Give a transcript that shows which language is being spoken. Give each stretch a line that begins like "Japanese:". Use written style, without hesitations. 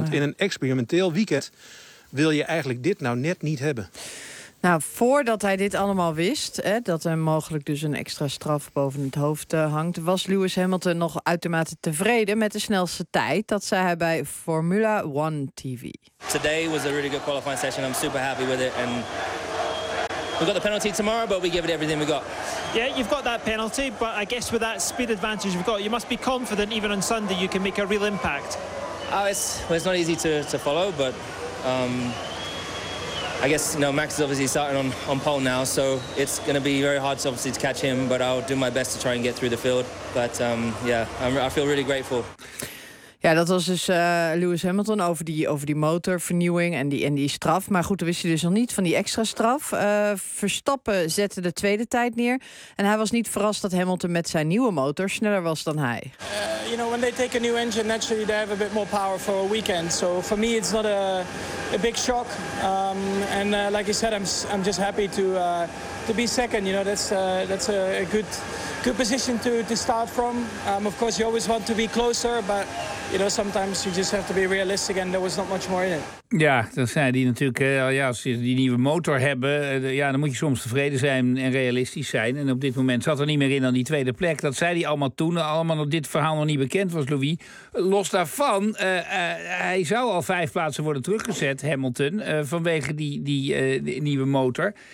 Dutch: Want in een experimenteel weekend wil je eigenlijk dit nou net niet hebben. Nou, voordat hij dit allemaal wist, hè, dat er mogelijk dus een extra straf boven het hoofd hangt, was Lewis Hamilton nog uitermate tevreden met de snelste tijd. Dat zei hij bij Formula One TV.
English: Today was a really good qualifying session. I'm super happy with it. And we got the penalty tomorrow, but we give it everything we got. Yeah, you've got that penalty, but I guess with that speed advantage we've got, you must be confident even on Sunday you can make a real impact. Oh, it's not easy to follow, but. I guess, you know, Max is obviously starting on pole now, so it's going to be very hard, obviously, to catch him. But I'll do my best to try and get through the field. But I feel really grateful.
Dutch: Ja, dat was dus Lewis Hamilton over die motorvernieuwing en die straf. Maar goed, dat wist hij dus nog niet van die extra straf. Verstappen zette de tweede tijd neer. En hij was niet verrast dat Hamilton met zijn nieuwe motor sneller was dan hij.
English: You know, when they take a new engine, naturally they have a bit more power for a weekend. So for me it's not a big shock. Like you said, I'm just happy to be second. You know, that's a good position to start from. Of course you always want to be closer, but you know, sometimes you just have to be realistic and there was not much more in it.
Dutch: Ja, dan zei hij natuurlijk, als ze die nieuwe motor hebben, dan moet je soms tevreden zijn en realistisch zijn. En op dit moment zat er niet meer in dan die tweede plek. Dat zei hij allemaal toen, dit verhaal nog niet bekend was, Louis. Los daarvan, hij zou al 5 plaatsen worden teruggezet, Hamilton, vanwege die nieuwe motor.